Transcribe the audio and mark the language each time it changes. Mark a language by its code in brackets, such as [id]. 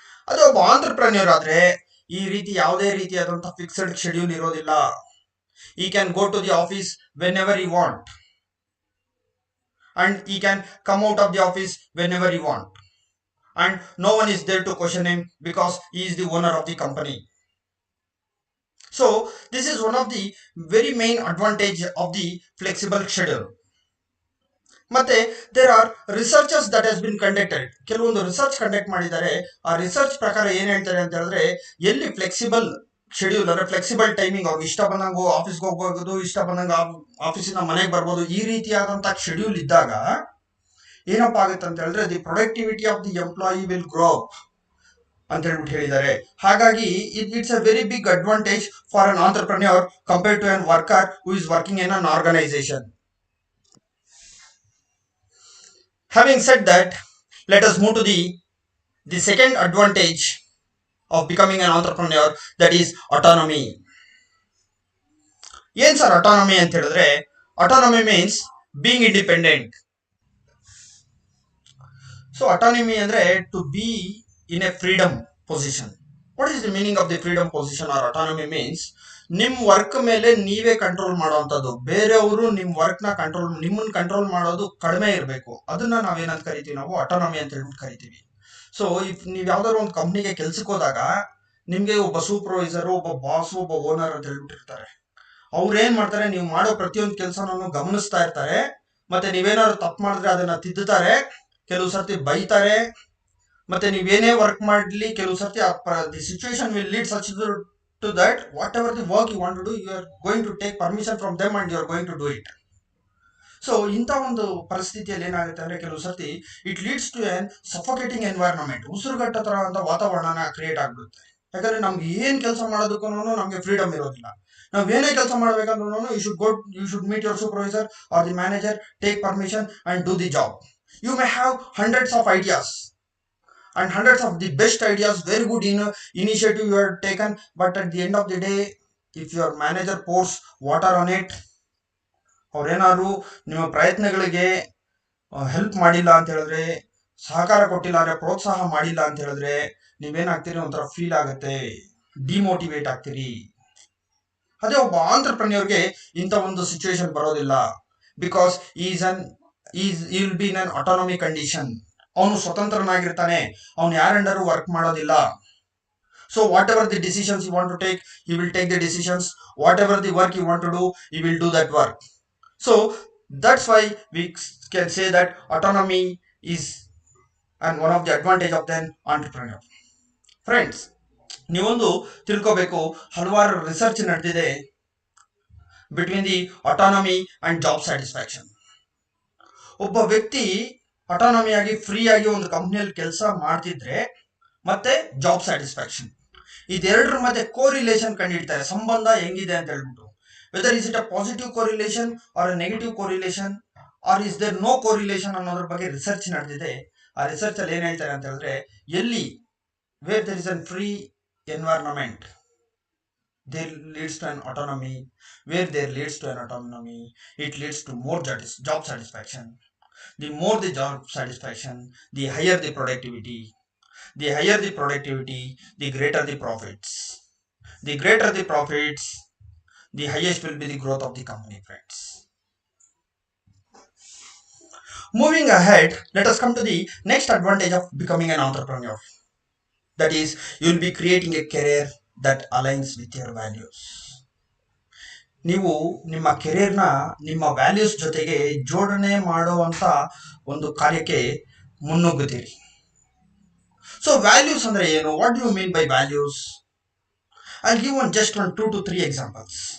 [kn] ಅದೇ ಒಬ್ಬ ಆಂಟರ್ಪ್ರೆನ್ಯೂರ್ ಆದ್ರೆ ಈ ರೀತಿ ಯಾವುದೇ ರೀತಿಯಾದಂತಹ ಫಿಕ್ಸ್ಡ್ ಶೆಡ್ಯೂಲ್ ಇರೋದಿಲ್ಲ. [en] He can go to the office whenever you want and he can come out of the office whenever you want and no one is there to question him because he is the owner of the company. So this is one of the very main advantage of the flexible schedule. ಮತ್ತೆ there are researches that has been conducted. [kn] ಕೆಲವೊಂದು research conduct ಮಾಡಿದ್ದಾರೆ. ಆ research ಪ್ರಕಾರ ಏನ್ ಹೇಳ್ತಾರೆ ಅಂತ ಹೇಳಿದ್ರೆ, ಎಲ್ಲಿ ಫ್ಲೆಕ್ಸಿಬಲ್ ಶೆಡ್ಯೂಲ್ ಅಂದ್ರೆ ಫ್ಲೆಕ್ಸಿಬಲ್ ಟೈಮಿಂಗ್, ಅವ್ರಿಗೆ ಇಷ್ಟ ಬಂದಂಗ ಆಫೀಸ್ಗೆ ಹೋಗ್ಬೋದು, ಇಷ್ಟ ಬಂದಂಗ ಆಫೀಸಿಂದ ಮನೆಗೆ ಬರ್ಬೋದು, ಈ ರೀತಿಯಾದಂತಹ ಶೆಡ್ಯೂಲ್ ಇದ್ದಾಗ ಏನಪ್ಪಾ ಆಗುತ್ತೆ ಅಂತ ಹೇಳಿದ್ರೆ [en] the productivity of the employee will grow up [kn] ಅಂತ ಹೇಳ್ಬಿಟ್ಟು ಹೇಳಿದ್ದಾರೆ. [en] ಹಾಗಾಗಿ it's a very big advantage for an entrepreneur compared to an worker who is working in an organisation. Having said that, let us move to the second advantage of becoming an entrepreneur, that is autonomy. [kn] ಏನ್ sir autonomy ಅಂತ ಹೇಳಿದ್ರೆ, [en] autonomy means being independent. So autonomy ಅಂದ್ರೆ to be in a freedom position. What is the meaning of the freedom position or autonomy means? [kn] ನಿಮ್ work ಮೇಲೆ ನೀವೇ control ಮಾಡುವಂತದ್ದು, ಬೇರೆಯವರು ನಿಮ್ ವರ್ಕ್ ನ ನಿಮ್ಮನ್ನ ಕಂಟ್ರೋಲ್ ಮಾಡೋದು ಕಡಿಮೆ ಇರಬೇಕು. ಅದನ್ನ ನಾವೇನಂತ ಕರಿತೀವಿ, ನಾವು ಆಟೋನಮಿ ಅಂತ ಹೇಳ್ಬಿಟ್ಟು ಕರಿತೀವಿ. ಸೊ ಇಫ್ ನೀವ್ ಯಾವ್ದಾದ್ರು ಒಂದು ಕಂಪ್ನಿಗೆ ಕೆಲ್ಸಕ್ಕೆ ಹೋದಾಗ ನಿಮ್ಗೆ ಒಬ್ಬ ಸೂಪರ್ವೈಸರ್, ಒಬ್ಬ ಬಾಸ್, ಒಬ್ಬ ಓನರ್ ಅಂತ ಹೇಳ್ಬಿಟ್ಟಿರ್ತಾರೆ. ಅವ್ರು ಏನ್ ಮಾಡ್ತಾರೆ, ನೀವು ಮಾಡೋ ಪ್ರತಿಯೊಂದು ಕೆಲಸನೂ ಗಮನಿಸ್ತಾ ಇರ್ತಾರೆ. ಮತ್ತೆ ನೀವೇನಾದ್ರು ತಪ್ಪು ಮಾಡಿದ್ರೆ ಅದನ್ನ ತಿದ್ದುತ್ತಾರೆ, ಕೆಲವು ಸರ್ತಿ ಬೈತಾರೆ. ಮತ್ತೆ ನೀವೇನೇ ವರ್ಕ್ ಮಾಡ್ಲಿ ಕೆಲವು ಸರ್ತಿ [en] The situation will lead such to that whatever the work you want to do, you are going to take permission from them and you are going to do it. [kn] So ಇಂಥ ಒಂದು ಪರಿಸ್ಥಿತಿಯಲ್ಲಿ ಏನಾಗುತ್ತೆ ಅಂದ್ರೆ ಕೆಲವು ಸರ್ತಿ [en] it leads to an suffocating environment, [kn] ಉಸಿರುಗಟ್ಟ ತರ ಅಂತ ವಾತಾವರಣ ಕ್ರಿಯೇಟ್ ಆಗ್ಬಿಡುತ್ತೆ. ಯಾಕಂದ್ರೆ ನಮ್ಗೆ ಏನ್ ಕೆಲಸ ಮಾಡೋದಕ್ಕೂ ನಮ್ಗೆ ಫ್ರೀಡಮ್ ಇರೋದಿಲ್ಲ. ನಾವ್ ಏನೇ ಕೆಲಸ ಮಾಡ್ಬೇಕಂದ್ರೂ [en] You should meet your supervisor or the manager, take permission and do the job. You may have hundreds of ideas and hundreds of the best ideas, very good initiative you have taken, but at the end of the day, if your manager pours water on it, [kn] ಅವ್ರೇನಾದ್ರು ನಿಮ್ಮ ಪ್ರಯತ್ನಗಳಿಗೆ help ಮಾಡಿಲ್ಲ ಅಂತ ಹೇಳಿದ್ರೆ, ಸಹಕಾರ ಕೊಟ್ಟಿಲ್ಲ ಅಂದ್ರೆ, ಪ್ರೋತ್ಸಾಹ ಮಾಡಿಲ್ಲ ಅಂತ ಹೇಳಿದ್ರೆ, ನೀವೇನಾಗ್ತೀರಿ, ಒಂಥರ ಫೀಲ್ ಆಗುತ್ತೆ, ಡಿಮೋಟಿವೇಟ್ ಆಗ್ತೀರಿ. ಅದೇ ಒಬ್ಬ ಆಂಟ್ರಪ್ರನ್ಯೂರ್ಗೆ ಇಂಥ ಒಂದು ಸಿಚುವೇಶನ್ ಬರೋದಿಲ್ಲ. [en] Because is will be in an autonomy condition. [kn] ಅವನು ಸ್ವತಂತ್ರನಾಗಿರ್ತಾನೆ, ಅವನು ಯಾರ ಅಂಡರು ವರ್ಕ್ ಮಾಡೋದಿಲ್ಲ. [en] So whatever the decisions you want to take, he will take the decisions. Whatever the work you want to do, he will do that work. So that's why we can say that autonomy is and one of the advantage of the entrepreneur. Friends, [kn] ನೀವೊಂದು ತಿಳ್ಕೋಬೇಕು, ಹಲವಾರು research ನಡೆದಿದೆ [en] Between the autonomy and job satisfaction. [kn] ಒಬ್ಬ ವ್ಯಕ್ತಿ ಆಟೋನಮಿಯಾಗಿ free ಆಗಿ ಒಂದು ಕಂಪ್ನಿಯಲ್ಲಿ ಕೆಲಸ ಮಾಡ್ತಿದ್ರೆ ಮತ್ತೆ ಜಾಬ್ ಸ್ಯಾಟಿಸ್ಫ್ಯಾಕ್ಷನ್, ಇದೆರಡರ ಮಧ್ಯೆ ಕೋರಿಲೇಷನ್ ಕಂಡುಹಿಡ್ತಾರೆ, ಸಂಬಂಧ ಹೆಂಗಿದೆ ಅಂತ ಹೇಳ್ಬಿಟ್ಟು. [en] whether is it a positive correlation or a negative correlation or is there no correlation [kn] ಅನ್ನೋದ್ರ ಬಗ್ಗೆ ರಿಸರ್ಚ್ ನಡೆದಿದೆ. ಆ ರಿಸರ್ಚ್ ಅಲ್ಲಿ ಏನ್ ಹೇಳ್ತಾರೆ ಅಂತ ಹೇಳಿದ್ರೆ, ಎಲ್ಲಿ [en] Where there is an free environment, there leads to an autonomy. Where there leads to an autonomy, it leads to more job satisfaction. The more the job satisfaction, the higher the productivity. The higher the productivity, the greater the profits. The greater the profits, the highest will be the growth of the company, friends. Moving ahead, let us come to the next advantage of becoming an entrepreneur. That is, you will be creating a career that aligns with your values. [kn] ನೀವು ನಿಮ್ಮ ಕೆರಿಯರ್ನ ನಿಮ್ಮ values ಜೊತೆಗೆ ಜೋಡಣೆ ಮಾಡುವಂತ ಒಂದು ಕಾರ್ಯಕ್ಕೆ ಮುನ್ನುಗ್ಗುತ್ತೀರಿ. So values ಅಂದ್ರೆ ಏನು? [en] What do you mean by values? I give just 2 to 3 examples.